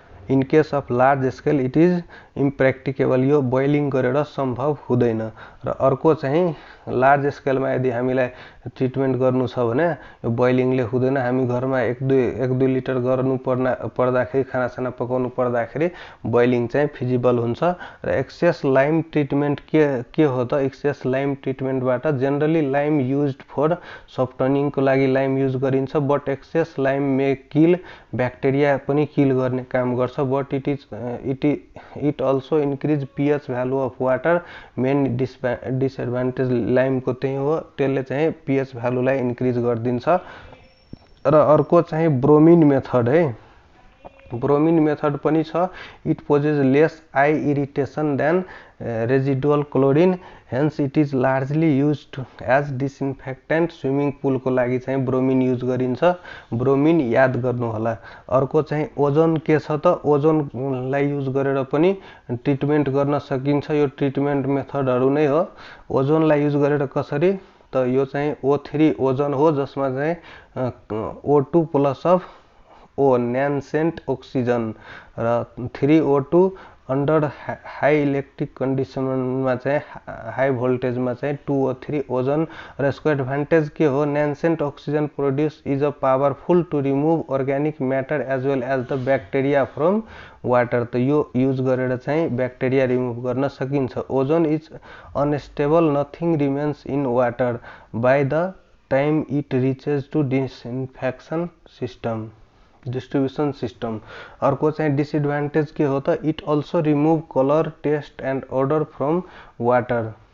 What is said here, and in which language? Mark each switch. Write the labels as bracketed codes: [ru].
[en] In case of large scale it is impracticable. [ne] यो boiling गरेर सम्भव हुँदैन। र अर्को चाहिँ लार्ज स्केलमा यदि हामीलाई ट्रिटमेन्ट गर्नु छ भने यो बोइलिङले हुँदैन। हामी घरमा 1-2 लिटर गर्नु पर्दाखेरि खानासाना पकाउनु पर्दाखेरि बोइलिङ चाहिँ फिजिबल हुन्छ। र एक्सेस लाइम ट्रिटमेन्ट के हो त access Lime ट्रिटमेन्टबाट generally Lime used for सफ्टनिङको लागि लाइम युज गरिन्छ but access Lime may kill bacteria पनि किल गर्ने काम गर्छ [en] But it also increase pH value of water. [ne] Main disadvantage लाइमको त्यही हो त्यसले चाहिँ पीएच भ्यालुलाई इन्क्रिज गरिदिन्छ। र अर्को चाहिँ ब्रोमिन मेथड है। ब्रोमिन मेथड पनि छ। [en] It poses less eye irritation than residual chlorine hence it is largely used as disinfectant. [ne] Swimming पुलको लागि चाहिँ ब्रोमिन युज गरिन्छ। ब्रोमिन याद गर्नु होला। अर्को चाहिँ ओजोन के छ त ओजोनलाई युज गरेर पनि ट्रिटमेन्ट गर्न सकिन्छ। यो ट्रिटमेन्ट मेथडहरू नै हो। ओजोनलाई युज गरेर कसरी त यो चाहिँ O3 ओजोन हो जसमा चाहिँ O2 plus of O न्यान्सेन्ट oxygen र 3O2 अन्डर हाई इलेक्ट्रिक कन्डिसनमा चाहिँ हाई भोल्टेजमा चाहिँ 2O3 ओजन। र यसको एडभान्टेज के हो [en] Nascent oxygen produce is a powerful to remove organic matter as well as the bacteria from water. [ne] त यो युज गरेर चाहिँ ब्याक्टेरिया रिमुभ गर्न सकिन्छ। [en] Ozone is unstable nothing remains in water by the time it reaches to disinfection system. [ne] Distribution system. अर्को चाहिँ disadvantage के हो त, [en] It also remove colour taste and odour from water.